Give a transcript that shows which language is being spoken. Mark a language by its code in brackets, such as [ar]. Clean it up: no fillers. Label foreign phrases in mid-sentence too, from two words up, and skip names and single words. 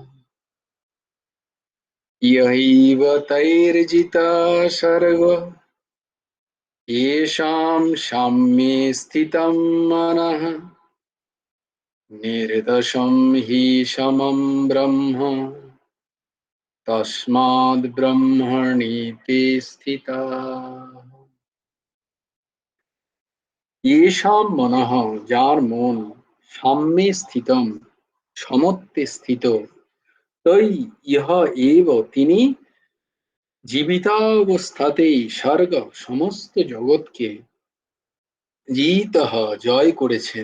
[sa] यैव तैर्जिता सर्वः येषां साम्ये स्थितं मनः निर्दोषं हि समं ब्रह्म तस्माद् ब्रह्मणि ते स्थिताः। येषां मनः, [bn] যার মন, [sa] সাম্যে স্থিতম, [bn] সমত্বে স্থিত, [sa] তৈ ইহ এব, [bn] তিনি জীবিতাবস্থাতেই স্বর্গ, সমস্ত জগৎকে জিতঃ, জয় করেছেন।